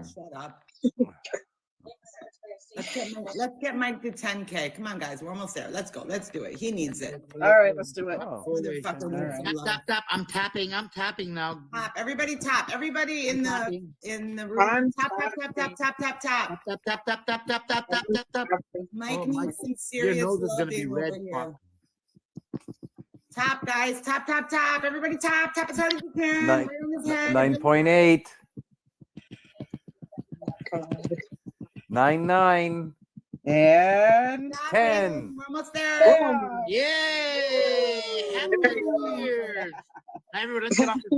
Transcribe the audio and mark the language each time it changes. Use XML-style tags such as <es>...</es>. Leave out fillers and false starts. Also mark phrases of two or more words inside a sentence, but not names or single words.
<en>Shut up. Let's get Mike to 10K. Come on, guys. We're almost there. Let's go. Let's do it. He needs it. All right, let's do it. Motherfucker All needs right. some Tap, love. tap, tap. I'm tapping now. Tap. Everybody tap. Everybody in the room. I'm Tap, tap, tap, tap, tap, tap, tap. Tap, tap, tap, tap, tap, tap, tap, tap, tap. Mike Oh, needs Mike, some your serious nose is gonna be loving red. over here. Fuck. Tap, guys. Tap, tap, tap. Everybody tap. Tap as hard as you can. Nine- Right on his head. 9.8. 99. And 10. We're almost there. Yay! Happy New Year! Everyone, let's get off the</en>